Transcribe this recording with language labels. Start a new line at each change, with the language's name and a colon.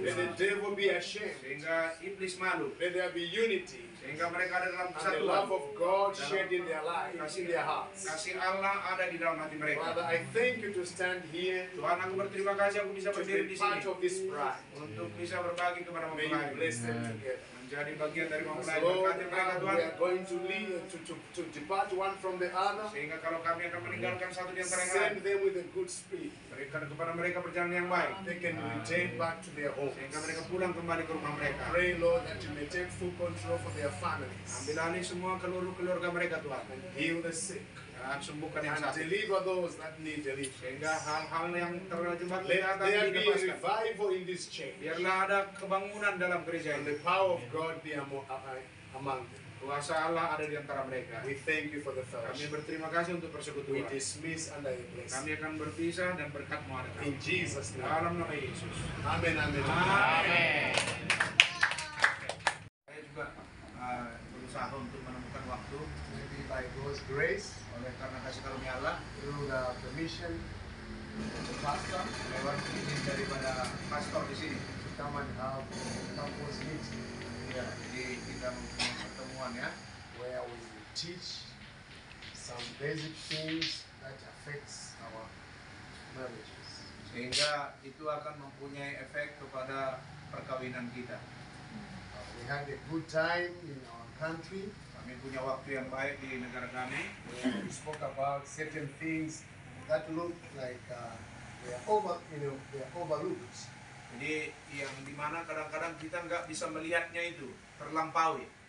English: Let the devil be ashamed.
Indonesian: Sehingga iblis malu.
English: Let there be unity
Indonesian: Sehingga mereka ada dalam
English: and the
Indonesian: kesatuan.
English: love of God shed in their lives, in their hearts.
Indonesian: Kasih Allah ada di dalam hati mereka.
English: Father, I thank You to stand here,
Indonesian: Tuhan, aku berterima kasih aku bisa
English: to
Indonesian: berdiri
English: be
Indonesian: di
English: part
Indonesian: sini.
English: of this bride.
Indonesian: Untuk bisa berbagi kepada
English: May You
Indonesian: mempelai.
English: bless them together.
Indonesian: Menjadi bagian dari
English: As
Indonesian: mempelai.
English: Lord,
Indonesian: Berkati mereka
English: now
Indonesian: Tuhan.
English: we are going to leave, to depart one from the other.
Indonesian: Sehingga kalau kami akan meninggalkan satu di antara yang lain.
English: Send them with a good spirit.
Indonesian: Berikan kepada mereka perjalanan yang baik.
English: They can return back to their homes.
Indonesian: Sehingga mereka pulang kembali ke rumah mereka.
English: Pray, Lord, that You may take full control for their families
Indonesian: Ambil alih semua keluarga mereka Tuhan.
English: and heal the sick
Indonesian: Dan sembuhkan yang
English: and
Indonesian: sakit.
English: deliver those that need deliverance.
Indonesian: Sehingga hal-hal yang terjebak di
English: Let
Indonesian: atas
English: there be a
Indonesian: dilepaskan.
English: revival in this church
Indonesian: Biarlah ada kebangunan dalam gereja
English: and
Indonesian: ini.
English: the power of God be among them.
Indonesian: Kuasa Allah ada di antara mereka.
English: We thank You for the
Indonesian: Kami
English: fellowship.
Indonesian: berterima kasih untuk
English: We
Indonesian: persekutuan.
English: dismiss under Your blessing.
Indonesian: Kami akan berpisah dan berkat-Mu ada kami.
English: In Jesus' name.
Indonesian: Dalam nama Yesus.
English: Amen, amen.
Indonesian: Amin. Saya juga berusaha untuk menemukan waktu
English: Maybe by God's grace,
Indonesian: oleh karena kasih karunia Allah
English: through the permission of the pastor,
Indonesian: lewat izin daripada pastor di sini.
English: to come and have a campus meeting
Indonesian: Ya, jadi kita mempunyai pertemuan ya,
English: where we teach some basic things that affects our marriages.
Indonesian: sehingga itu akan mempunyai efek kepada perkawinan kita.
English: We had a good time in our country
Indonesian: Kami punya waktu yang baik di negara kami.
English: where we spoke about certain things that look like they are overlooked.
Indonesian: Jadi yang dimana kadang-kadang kita nggak bisa melihatnya itu terlampaui.